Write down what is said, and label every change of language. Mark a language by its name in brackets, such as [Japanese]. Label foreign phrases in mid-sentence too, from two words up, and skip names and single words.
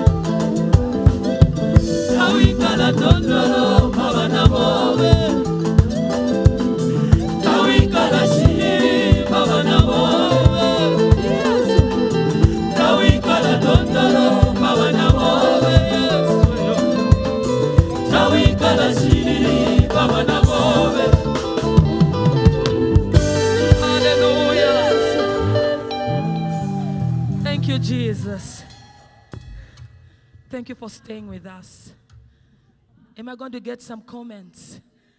[Bemba] tawikala tondolo baba na bobe tawikala shiri baba na bobe tawikala tondolo baba na bobe tawikala shiri baba na bobe. [English] Hallelujah. Thank you, Jesus. Thank you for staying with us. Am I going to get some comments?